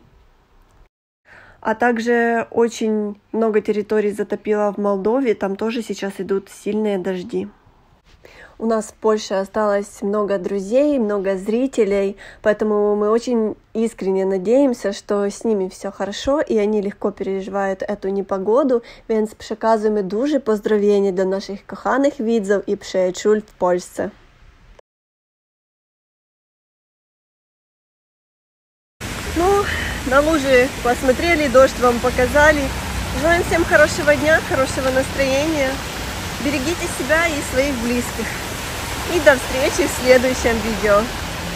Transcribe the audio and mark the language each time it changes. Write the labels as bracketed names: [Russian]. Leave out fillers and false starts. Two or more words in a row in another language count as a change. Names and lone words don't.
[Russian] А также очень много территорий затопило в Молдове, там тоже сейчас идут сильные дожди. У нас в Польше осталось много друзей, много зрителей, поэтому мы очень искренне надеемся, что с ними все хорошо и они легко переживають эту непогоду, [Polish] więc przekazujemy duże pozdrowienia do naszych kochanych widzów i przyjaciół w Polsce. [Russian] Ну, на лужи посмотрели, дождь вам показали. Желаем всем хорошего дня, хорошего настроения. Берегите себя и своих близких. И до встречи в следующем видео.